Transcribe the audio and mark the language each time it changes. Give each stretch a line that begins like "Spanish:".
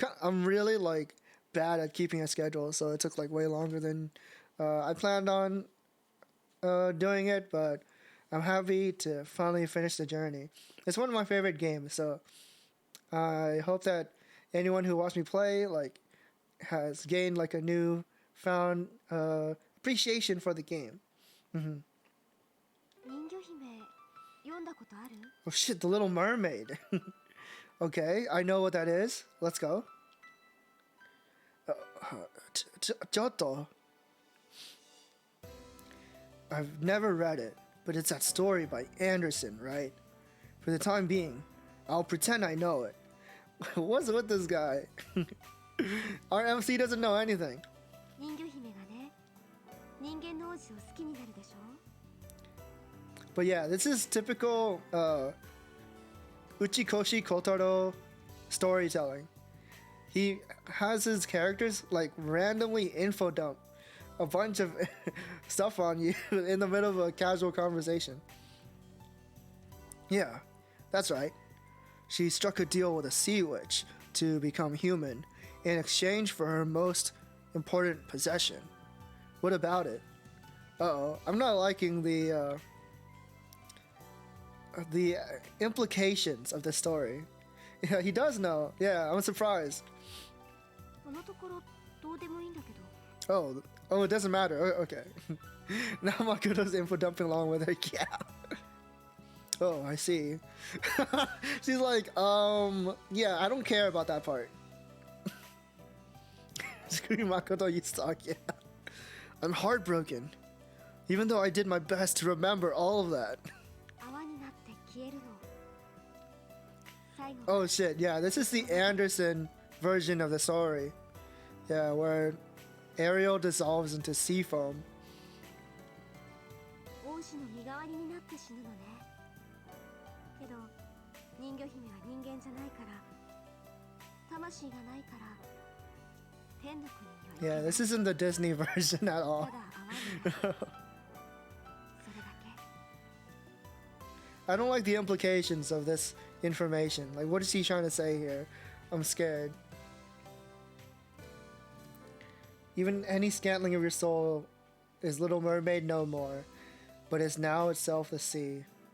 English: I'm really bad at keeping a schedule, so it took way longer than I planned on doing it, but I'm happy to finally finish the journey. It's one of my favorite games, so I hope that anyone who watched me play has gained a new found appreciation for the game.
Japanese: 人魚姫読んだことある
English: Oh shit, The Little Mermaid. Okay, I know what that is. Let's go.
Japanese: Chotto.
English: I've never read it, but it's that story by Anderson, right? For the time being, I'll pretend I know it. What's with this guy? Our MC doesn't know anything.
Japanese: 人魚姫がね人間の王子を好きになるでしょ
English: But yeah, this is typical Uchikoshi Kotaro storytelling. He has his characters randomly info dump a bunch of stuff on you in the middle of a casual conversation. Yeah, that's right. She struck a deal with a sea witch to become human in exchange for her most important possession. What about it? Uh-oh, I'm not liking the implications of the story. Yeah, he does know. Yeah, I'm surprised.
Japanese: このところどうでもいいんだけど
English: Oh, it doesn't matter. Okay. Now Makoto's info dumping along with her. Yeah. Oh, I see. She's yeah, I don't care about that part. Screw you, Makoto, you suck. Yeah. I'm heartbroken. Even though I did my best to remember all of that.
Japanese: 泡になって消えるの最後
English: Oh shit, yeah, this is the Anderson version of the story. Yeah, where Ariel dissolves into sea foam.
Japanese: 王子の身代わりになって死ぬのねけど人魚姫は人間じゃないから魂がないから天の国には行けない
English: Yeah, this isn't the Disney version at た all.
Japanese: だ泡になるそれだけ
English: I don't like the implications of this information. Like, what is he trying to say here? I'm scared. Even any scantling of your soul is Little Mermaid no more, but is now itself the sea.